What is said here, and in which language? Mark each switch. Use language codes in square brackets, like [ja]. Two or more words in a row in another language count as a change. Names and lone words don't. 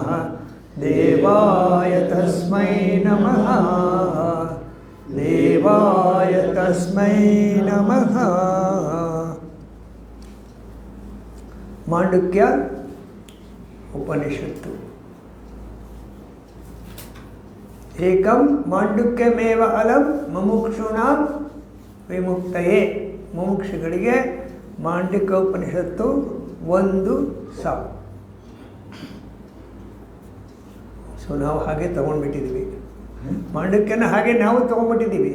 [sa] देवाय तस्मै नमः देवाय तस्मै नमः। मांडुक्य उपनिषत्तु। एकं मांडुक्यमेव अलಂ ಮುಮುಕ್ಷೂಣಾಂ ವಿಮುಕ್ತಯೇ। [kn] ಮುಮುಕ್ಷುಗಳಿಗೆ ಮಾಂಡುಕ್ಯ ಉಪನಿಷತ್ತು ಒಂದು ಸಾಕು. ಸೊ ನಾವು ಹಾಗೆ ತೊಗೊಂಡ್ಬಿಟ್ಟಿದ್ದೀವಿ, ಮಾಂಡುಕ್ಯನ ಹಾಗೆ ನಾವು ತೊಗೊಂಡ್ಬಿಟ್ಟಿದ್ದೀವಿ.